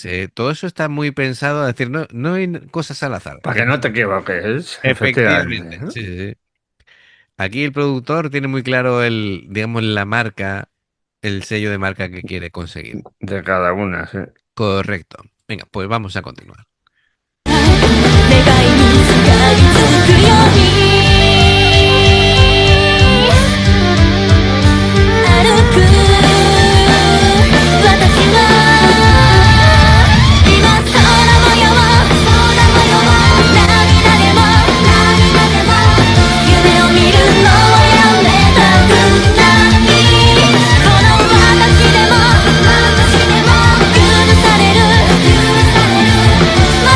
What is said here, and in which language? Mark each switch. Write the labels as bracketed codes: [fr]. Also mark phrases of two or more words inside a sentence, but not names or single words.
[es] Todo eso está muy pensado, es decir, no hay cosas al azar. Para que no te equivoques, efectivamente, Efectivamente, ¿eh? sí, sí, sí. Aquí el productor tiene muy claro digamos, la marca, el sello de marca que quiere conseguir. De cada una, sí. Correcto. Venga, pues vamos a continuar. [ja] 願いにすがりつくように歩く私は今空模様涙でも夢を見るのをやめたくないこの私でも許される